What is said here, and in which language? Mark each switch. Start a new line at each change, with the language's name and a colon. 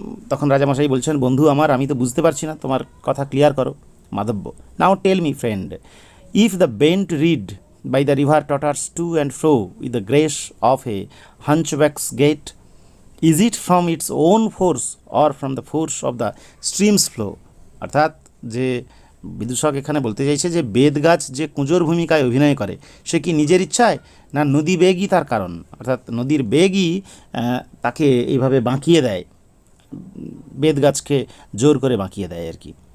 Bangla: তখন রাজামশাই বলছেন, বন্ধু আমার, আমি তো বুঝতে পারছি না, তোমার কথা ক্লিয়ার করো।
English: Madhavya, now tell me friend, if the bent reed by the river totters to and fro with the grace of a hunchback's gait, is it from its own force or from the force of the stream's flow?
Bangla: অর্থাৎ যে বিদূষক এখানে বলতে চাইছে যে বেদ গাছ যে কুঁজোর ভূমিকায় অভিনয় করে, সে কি নিজের ইচ্ছায়, না নদী বেগই তার কারণ? অর্থাৎ নদীর বেগই তাকে এইভাবে বাঁকিয়ে দেয়, বেদ গাছকে জোর করে বাঁকিয়ে দেয় আর কি।